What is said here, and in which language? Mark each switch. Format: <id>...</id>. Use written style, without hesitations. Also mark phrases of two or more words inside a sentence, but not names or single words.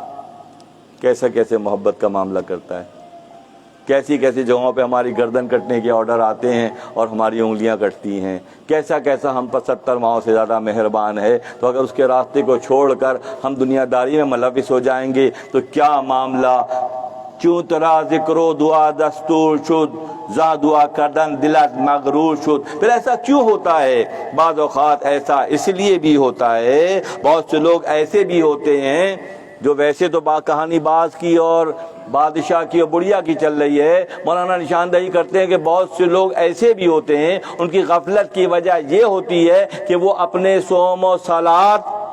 <ur>کیسے محبت کا معاملہ کرتا ہے، کیسی جگہوں پہ ہماری گردن کٹنے کے آرڈر آتے ہیں اور ہماری انگلیاں کٹتی ہیں، کیسا ہم پر 70 ماہوں سے زیادہ مہربان ہے، تو اگر اس کے راستے کو چھوڑ کر ہم دنیا داری میں ملوث ہو جائیں گے تو کیا معاملہ۔</ur> <fa>چون ترا ذکر و دعا دستور شد زا دعا کردن دلت مغرور شد۔</fa> <ur>پھر ایسا کیوں ہوتا ہے؟ بعض اوقات ایسا اس لیے بھی ہوتا ہے، بہت سے لوگ ایسے بھی ہوتے ہیں جو ویسے تو کہانی باز کی اور بادشاہ کی اور بڑھیا کی چل رہی ہے، مولانا نشاندہی کرتے ہیں کہ بہت سے لوگ ایسے بھی ہوتے ہیں، ان کی غفلت کی وجہ یہ ہوتی ہے کہ وہ اپنے صوم و صلات،</ur>